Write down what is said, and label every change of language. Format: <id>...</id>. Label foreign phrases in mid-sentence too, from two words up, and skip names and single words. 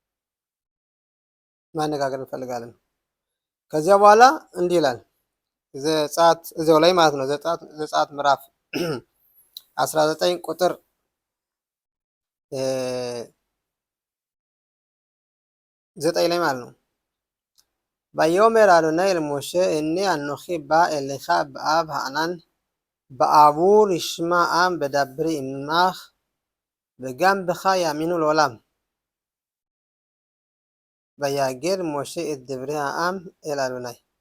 <am>ማነጋገር እንፈልጋለን። ከዚያ በኋላ እንዲህ ይላል ዘጸአት እዚያው ላይ ማለት ነው። ዘጸአት ምዕራፍ 19 ቁጥር 9 ላይ ማለት ነው።</am> <he>ויאמר אדוני אל משה הנה אנוכי בא אליך באב הענן בעבור ישמע עם בדברי עמך וגם בך יאמינו לעולם. ויגר משה את דברי העם אל אדוני.</he>